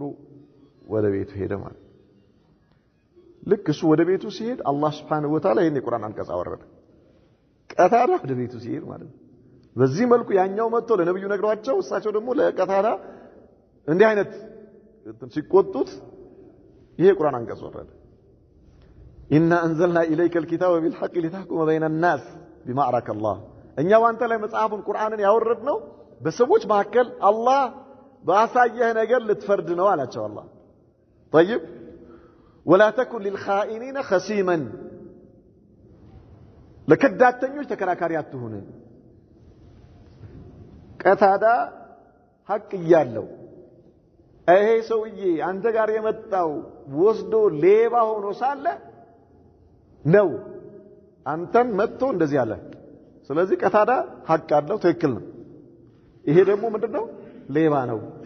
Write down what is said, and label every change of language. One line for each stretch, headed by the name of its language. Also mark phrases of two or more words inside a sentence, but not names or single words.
Amharic: ወደ ቤቱ ሄደ ማለት ልክ እሱ ወደ ቤቱ ሲሄድ አላህ
Arabic: سبحانه وتعالى
Amharic: ይሄን የቁርአን አንቀጽ አወረደ ቀታዳ ወደ ቤቱ ሲሄድ ማለት በዚህ መልኩ ያኛው መጥቶ ለነብዩ ነግሯቸው እሳቸው ደግሞ ለቀታዳ እንዲህ አይነት ሲቆጡት ይሄ የቁርአን አንቀጽ ወረደ
Arabic: إنا أنزلنا إليك الكتاب بالحق لتحكم بين الناس بما أراك الله
Amharic: እኛ ዋንተ ላይ መጽሐፉን ቁርአንን ያወረድነው በሰዎች መካከል አላህ ባሳየህ ነገር ልትፈርድ ነው አላቸው አላህ
Arabic: طيب ولا تكن للخائنين خصيما
Amharic: ለከዳተኞች ተከራካሪ አትሁን ቀታዳ ሐቅ ይያለው ይሄ ሰውዬ አንተ ጋር የመጣው ወስዶ ሌባ ሆኖ ሳለ ነው አንተን መጥቶ እንደዚህ አለ ስለዚህ ቀታዳ ሐቅ አለው ትክክል ነው ይሄ ደግሞ ምንድነው ሌባ ነው